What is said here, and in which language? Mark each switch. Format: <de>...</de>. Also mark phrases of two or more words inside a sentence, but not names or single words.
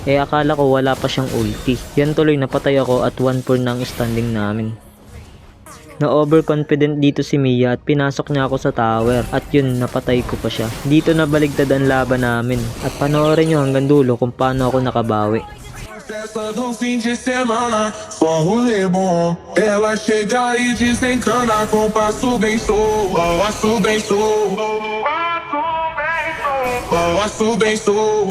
<tl>Eh akala ko wala pa siyang ulti. Yan tuloy napatay ako at 1-4 na ang standing namin. Na overconfident dito si Mia at pinasok niya ako sa tower at yun napatay ko pa siya. Dito nabaligtad ang laban namin at panoorin nyo hanggang dulo kung paano ako nakabawi.</tl> <pt>Festa do fim de semana, só rolê bom. Ela chega e desencana com passo bem sou, passo bem sou, passo bem sou.</pt>